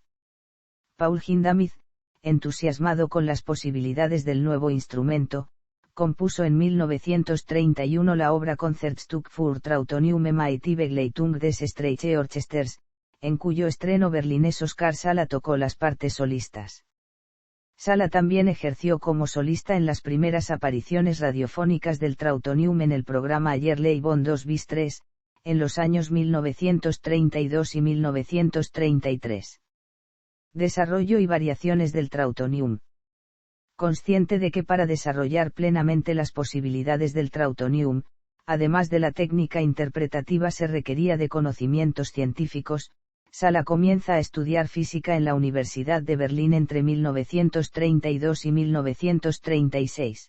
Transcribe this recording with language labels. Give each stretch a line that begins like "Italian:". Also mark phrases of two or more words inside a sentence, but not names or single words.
Spanish: Paul Hindemith, entusiasmado con las posibilidades del nuevo instrumento, compuso en 1931 la obra Concertstück für Trautonium mit Begleitung des Streichorchesters, en cuyo estreno berlinés Oskar Sala tocó las partes solistas. Sala también ejerció como solista en las primeras apariciones radiofónicas del trautonium en el programa Yerley von 2 bis 3, en los años 1932 y 1933. Desarrollo y variaciones del trautonium. Consciente de que para desarrollar plenamente las posibilidades del trautonium, además de la técnica interpretativa se requería de conocimientos científicos, Sala comienza a estudiar física en la Universidad de Berlín entre 1932 y 1936.